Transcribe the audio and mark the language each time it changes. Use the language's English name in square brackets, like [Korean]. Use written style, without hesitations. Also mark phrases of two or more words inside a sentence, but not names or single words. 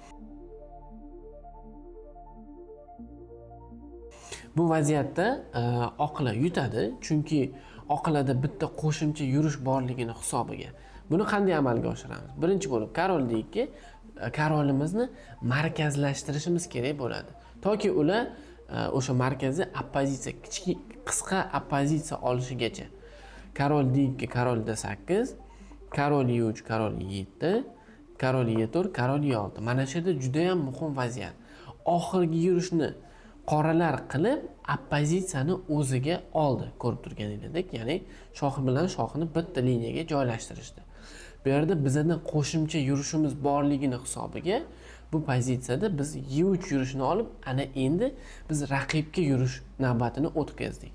[Uzbek] Bu vaziyatda oqlar yutadi, chunki oqlarda bitta qo'shimcha yurish borligini hisobiga. Buni qanday amalga oshiramiz? Birinchi bo'lib karol deyki, karolimizni markazlashtirishimiz kerak bo'ladi. Toki ular o'sha markaziy oppozitsiya, qisqa oppozitsiya olishigacha. Karol deyki, karol D8, karol E3, karol E7, karol E4, karol E6. Mana shu yerda juda ham muhim vaziyat. Oxirgi yurishni qoralar qilib oppozitsiyani o'ziga oldi. Ko'rib turganingizdek, ya'ni shoh bilan shohini bitta liniyaga joylashtirishdi. Bu yerda bizning qo'shimcha yurishimiz borligini hisobiga bu pozitsiyada biz E3 yurishini olib, ana endi biz raqibga yurish navbatini o'tkazdik.